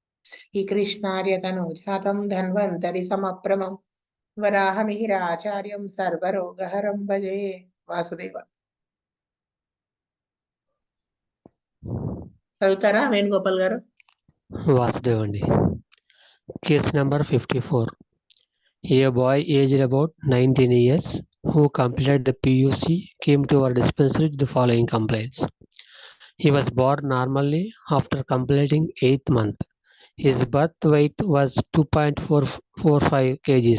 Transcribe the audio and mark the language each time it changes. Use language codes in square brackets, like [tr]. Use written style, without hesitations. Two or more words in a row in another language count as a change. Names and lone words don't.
[sa] श्रीकृष्णार्यतनूजातं धन्वन्तरि समप्रमं वराहमिहिराचार्यं सर्वरोगहरं भजे वासुदेव. [te] చదువుతారా వేణుగోపాల్ గారు? వాసుదేవండి. [en] Case number 54. A boy aged about 19 years who completed the PUC came to our dispensary with the following complaints. He was born normally after completing 8th month. His birth weight was 2.445 kgs.